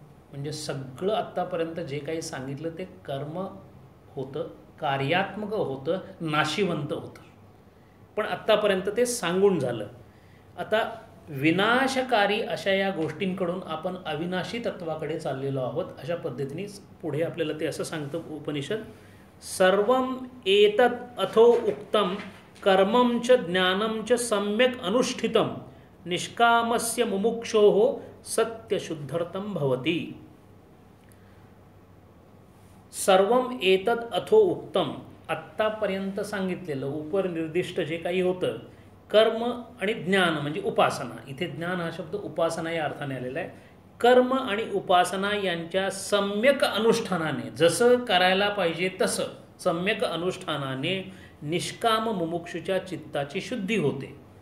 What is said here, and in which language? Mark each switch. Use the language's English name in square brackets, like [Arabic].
[Marathi] म्हणजे सगळं आत्तापर्यंत जे काही सांगितलं ते कर्म होतं, कार्यात्मक होतं, नाशिवंत होतं. पण आत्तापर्यंत ते सांगून झालं. आता विनाशकारी अशा या गोष्टींकडून आपण अविनाशी तत्वाकडे चाललेलो आहोत. अशा पद्धतीने पुढे आपल्याला ते असं सांगतं उपनिषद. [Sanskrit] सर्वम एतत् अथो उक्तम कर्मं च ज्ञानं च सम्यक् अनुष्ठितं निष्कामस्य मुमुक्षोः सत्यशुद्धर्थं भवति. सर्वम एतत् अथो उक्तम. [Marathi] आत्तापर्यंत सांगितलेलं उपनिर्दिष्ट जे काही होतं कर्म आणि ज्ञान म्हणजे उपासना. इथे ज्ञान हा शब्द उपासना या अर्थाने आलेला आहे. कर्म आणि उपासना यांच्या सम्यक अनुष्ठानाने जसं करायला पाहिजे तसं सम्यक अनुष्ठानाने निष्काम मुमुक्षूच्या चित्ताची शुद्धी होते.